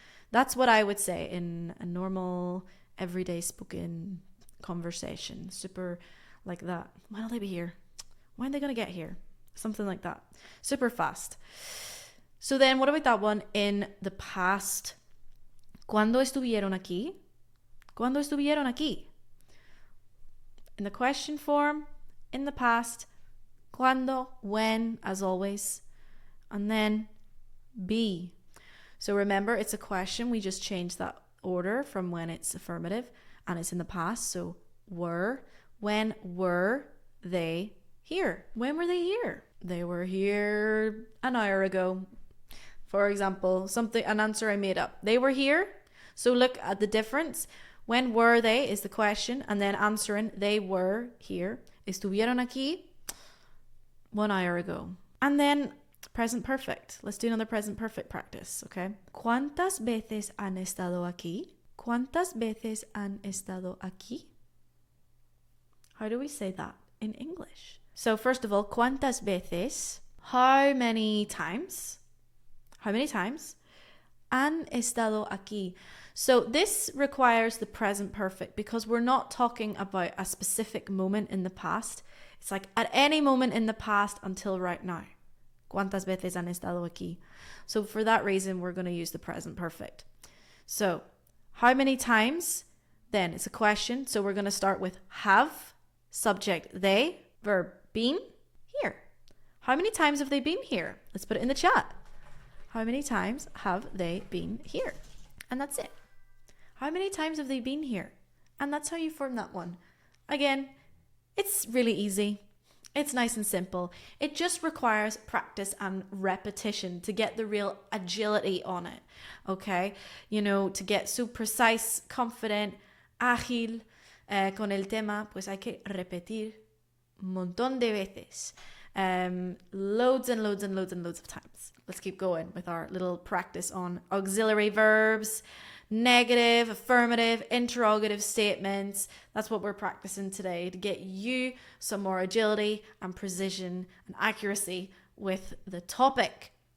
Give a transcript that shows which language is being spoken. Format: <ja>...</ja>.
<en>That's what I would say in a normal, everyday spoken conversation. Super like that. When'll they be here? When are they going to get here? Something like that. Super fast. So then what about that one in the past?</en> <es>¿Cuándo estuvieron aquí? ¿Cuándo estuvieron aquí?</es> <en>In the question form, in the past,</en> <es>¿cuándo?</es> <en>When, as always. And then be. So remember, it's a question. We just changed that order from when it's affirmative and it's in the past. So were. When were they here? When were they here? They were here an hour ago. For example, an answer I made up. They were here. So look at the difference. When were they is the question, and then answering they were here.</en> <es>Estuvieron aquí</es> <en>1 hour ago. And then present perfect. Let's do another present perfect practice, okay?</en> <es>¿Cuántas veces han estado aquí? ¿Cuántas veces han estado aquí?</es> <en>How do we say that in English? So first of all,</en> <es>¿cuántas veces?</es> <en>How many times? How many times?</en> <es>Han estado aquí.</es> <en>So this requires the present perfect because we're not talking about a specific moment in the past. It's like at any moment in the past until right now.</en> <es>¿Cuántas veces han estado aquí?</es> <en>So for that reason, we're going to use the present perfect. So how many times? Then it's a question. So we're going to start with have, subject they, verb been, here. How many times have they been here? Let's put it in the chat. How many times have they been here? And that's it. How many times have they been here? And that's how you form that one. Again, it's really easy. It's nice and simple. It just requires practice and repetition to get the real agility on it. Okay? You know, to get so precise, confident,</en> <es>ágil con el tema, pues hay que repetir un montón de veces.</es> <en>Loads and loads and loads and loads of times. Let's keep going with our little practice on auxiliary verbs, negative, affirmative, interrogative statements. That's what we're practicing today to get you some more agility and precision and accuracy with the topic.</en>